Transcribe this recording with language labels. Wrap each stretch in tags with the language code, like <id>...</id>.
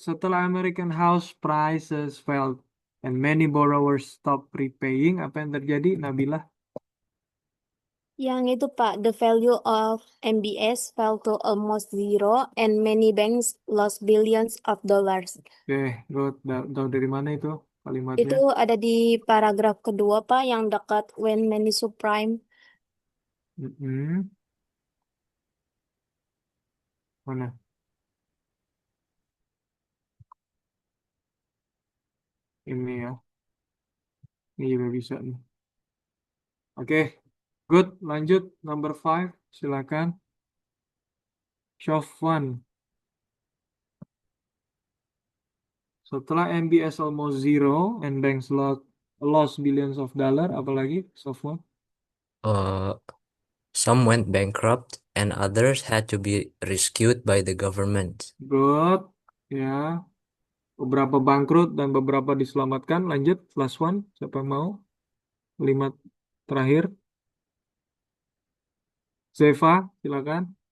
<id>Setelah</id> <en>American house prices fell and many borrowers stop prepaying,</en> <id>apa yang terjadi, Nabila? Yang itu Pak,</id> <en>the value of MBS fell to almost zero and many banks lost billions of dollars.</en> <id>Oke, good. Tahu dari mana itu kalimatnya? Itu ada di paragraf kedua Pak, yang dekat when many subprime. Mana? Ini ya. Ini juga bisa nih. Oke, good. Lanjut, number 5. Silakan. Shofwan. Setelah</id> <en>MBS almost zero and banks lost billions of dollar,</en> <id>apalagi Shofwan?</id> <en>Some went bankrupt and others had to be rescued by the government. Good. Ya.</en> <id>Beberapa bangkrut dan beberapa diselamatkan. Lanjut, last one. Siapa yang mau? Kalimat terakhir. Zeva, silakan.</id>